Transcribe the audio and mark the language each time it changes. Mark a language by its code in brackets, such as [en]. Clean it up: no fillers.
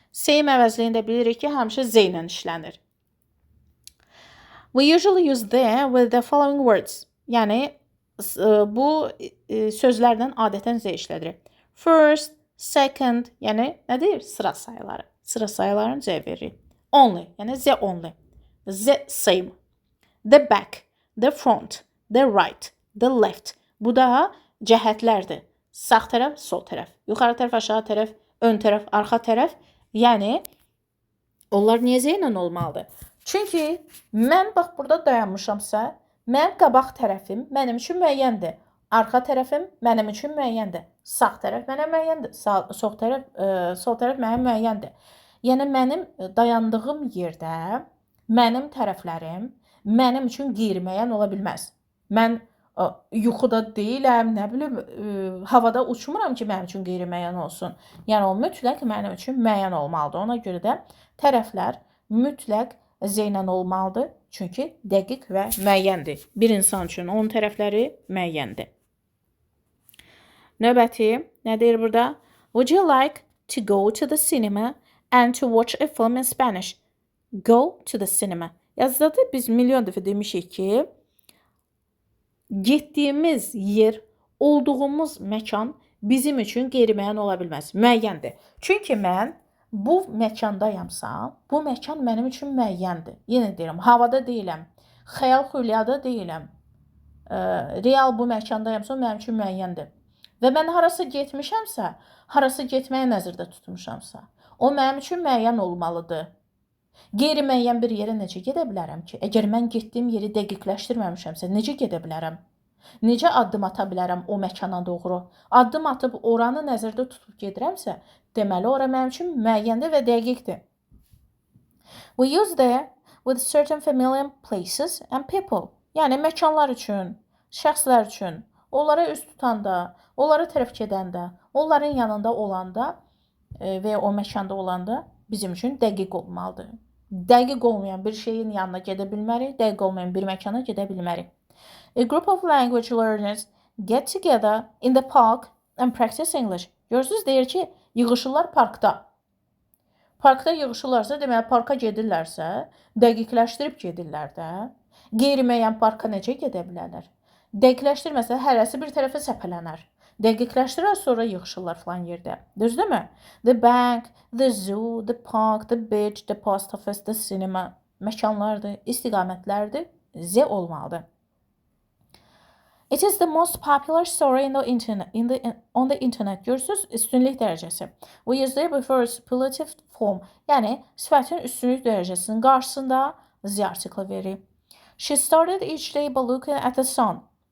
[az] Same əvəzliyində bilirik ki, həmişə z ilə işlənir. [en] We usually use there with the following words. [az] Yəni, bu sözlərdən adətən z işlədirik. [en] First, second, [az] yəni nədir? Sıra sayıları. Sıra sayılarını z veririk. [en] Only, yəni z only. Z same. The back, the front, the right, the left. [az] Bu da cəhətlərdir. Sağ tərəf, sol tərəf, yuxarı tərəf, aşağı tərəf, ön tərəf, arxa tərəf. Yəni, onlar niyə z ilə olmalıdır? Çünki mən bax burada dayanmışamsa, mən qabaq tərəfim mənim üçün müəyyəndir. Arxa tərəfim mənim üçün müəyyəndir. Sağ tərəf mənə müəyyəndir. Sol tərəf mənə müəyyəndir. Yəni, mənim dayandığım yerdə mənim tərəflərim mənim üçün qeyri-müəyyən ola bilməz. Mən yuxuda deyiləm, nə bilim, havada uçmuram ki, mənim üçün qeyri-müəyyən olsun. Yəni, o mütləq mənim üçün müəyyən olmalıdır. Ona görə də tərəflər mütləq z ilə olmalıdır. Çünki dəqiq və müəyyəndir. Bir insan üçün onun tərəfləri müəyyəndir. Növbəti, nə deyir burada? [en] Would you like to go to the cinema and to watch a film in Spanish? Go to the cinema. [az] Yazıda biz milyon dəfə demişik ki, getdiyimiz yer, olduğumuz məkan bizim üçün qeyri-müəyyən ola bilməz. Müəyyəndir. Çünki mən bu məkandayamsa, bu məkan mənim üçün müəyyəndir. Yenə deyirəm, havada deyiləm, xəyal-xülyada deyiləm. Real bu məkandayamsa, mənim üçün müəyyəndir. Və mən harasa getmişəmsə, harasa getməyə nəzərdə tutmuşamsa, o mənim üçün müəyyən olmalıdır. Qeyri-müəyyən bir yerə necə gedə bilərəm ki? Əgər mən getdiyim yeri dəqiqləşdirməmişəmsə, necə gedə bilərəm? Necə addım ata bilərəm o məkana doğru? Addım atıb oranı nəzərdə tutub gedirəmsə, deməli, ora mənim üçün müəyyəndir və dəqiqdir. [en] We use there with certain familiar places and people. [az] Yəni, məkanlar üçün, şəxslər üçün, onlara üst tutanda, onlara tərəf gedəndə, onların yanında olanda və o məkanda olanda bizim üçün dəqiq olmalıdır. Dəqiq olmayan bir şeyin yanına gedə bilmərik, dəqiq olmayan bir məkana gedə bilmərik. [en] A group of language learners get together in the park and practice English. [az] Görürsüz, deyir ki, yığışırlar parkda. Parkda yığışırlarsa, deməli, parka gedirlərsə, dəqiqləşdirib gedirlər də. Qeyri-müəyyən parka necə gedə bilərlər? Dəqiqləşdirməsə, hərəsi bir tərəfə səpələnər. Dəqiqləşdirər, sonra yığışırlar falan yerdə. [en] Düzdürmü? The bank, the zoo, the park, the beach, the post office, the cinema [az] məkanlardır, istiqamətlərdir. Z olmalıdır. [en] It is the most popular story in the internet, on the internet. [az] Görürsüz, üstünlük dərəcəsi. [en] We use the before superlative form. [az] Yəni, sifətin üstünlük dərəcəsinin qarşısında Z artiklı verir. [en] She started each day by looking at the sun.